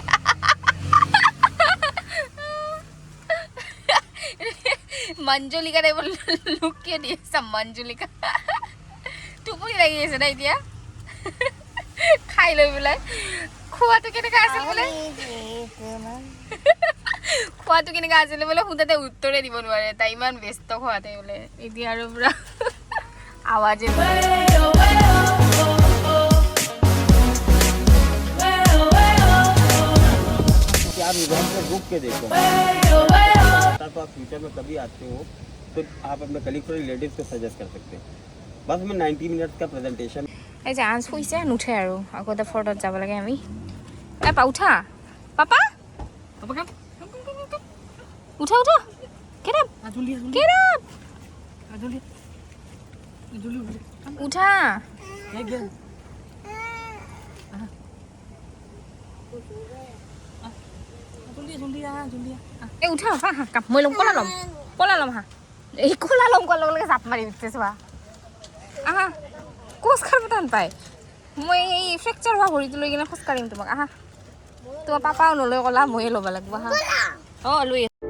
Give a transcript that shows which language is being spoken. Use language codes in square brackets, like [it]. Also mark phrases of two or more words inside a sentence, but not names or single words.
[as] মঞ্জুলিকা টাইপৰ লুক কিয় দি আছা মঞ্জুলিকা টোপনি লাগি আছে না এতিয়া খাই লৈ পেলাই খোৱাটো কেনেকুৱা আছিল বোলে খোৱাটো কেনেকুৱা আছিল বোলে সোধাতে উত্তৰে দিব নোৱাৰে তাই ইমান ব্যস্ত খোৱাতে বোলে এতিয়া আৰু পুৰা আৱাজে [hi] आप इधर से रुक के देखो तो आप फ्यूचर में कभी आते हो तो आप अपने कलीग और रिलेटिव्स को सजेस्ट कर सकते हैं बस हमें 90 मिनट्स का प्रेजेंटेशन [as] এই যে আঞ্চ শুইছে নুঠে আৰু আগতে ফৰ্টত যাব লাগে আমি পা উঠা পাপা উঠা উঠা [en] get up [as] উঠা এই উঠা হা হা কাপ মই ল'ম কলা ল'ম হা এই কলা ল'ম কোৱাৰ লগে লগে জাপ মাৰি উঠিছে চোৱা আহা খোজ কাঢ়িব টান পায় মই এই ফ্ৰেকচাৰ হোৱা ভৰিটো লৈ কিনে খোজ কাঢ়িম তোমাক আহা তোমাৰ পাপাও নলৈ কলা ময়ে ল'ব লাগিব হা অঁ লৈ